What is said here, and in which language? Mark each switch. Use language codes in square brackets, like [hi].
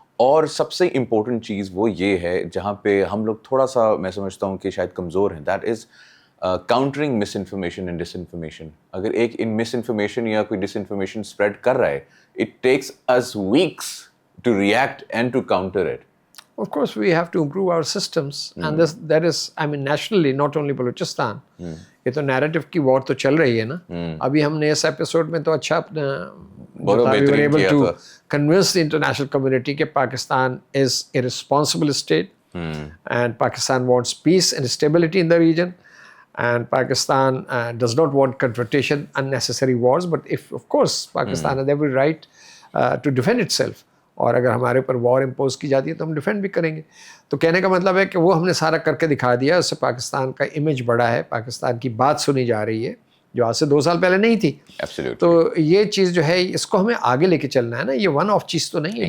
[ur] اور سب سے امپورٹنٹ چیز وہ یہ ہے جہاں پہ ہم لوگ تھوڑا سا میں سمجھتا ہوں کہ شاید کمزور ہیں, [en] That is countering misinformation and disinformation. [ur] اگر ایک مس انفارمیشن یا کوئی ڈس انفارمیشن اسپریڈ کر رہا ہے, [en] It takes us weeks to react and to counter it. Of course, we have to improve our systems, and that is, I mean, nationally, not only Balochistan. [ur] یہ تو narrative کی وار تو چل رہی ہے نا. ابھی ہم نے اس ایپیسوڈ میں تو اچھا اپنا [en] able to convince the international community کہ Pakistan is a responsible state, and Pakistan wants peace and stability in the region, and Pakistan does not want confrontation, unnecessary wars. But if, of course, Pakistan has every right to defend itself. [ur] اور اگر ہمارے اوپر وار impose کی جاتی ہے تو ہم defend بھی کریں گے. تو کہنے کا مطلب ہے کہ وہ ہم نے سارا کر کے دکھا دیا, اس سے پاکستان کا امیج بڑا ہے, پاکستان کی بات سنی جا رہی ہے جو آج سے 2 سال پہلے نہیں تھی. تو یہ چیز جو ہے اس کو ہمیں آگے لے کے چلنا ہے نا, یہ ون آف چیز تو نہیں ہے.